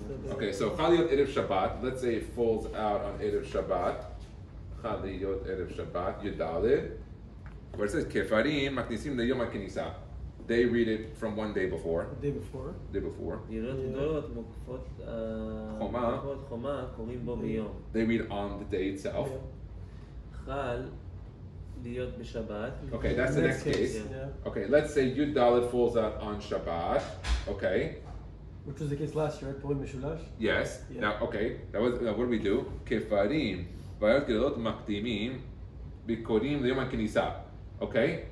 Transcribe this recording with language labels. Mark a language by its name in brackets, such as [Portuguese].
[English] Okay, so [Hebrew] חל להיות ערב שבת, [English] let's say it falls out on ערב שבת. [Hebrew] חל להיות ערב שבת, י"ד. [English] Where it says [Hebrew] כפרים מכניסים ליום הכניסה. [English] They read it from one day before. The day before. [Hebrew] יריות גדולות מוקפות חומה קוראים בו ביום. [English] They read on the day itself. [Hebrew] חל להיות בשבת. [English] Okay, that's the next case. Yeah. Okay, let's say Yud Dalet falls out on Shabbat. Okay. Which was the case last year, right? Purim Mishulash. Yes. Yeah. Now, okay. That was what do we do? [Hebrew] Kefarim vayot gedolot makdimim bikorim liyom haknisa. [English] Okay.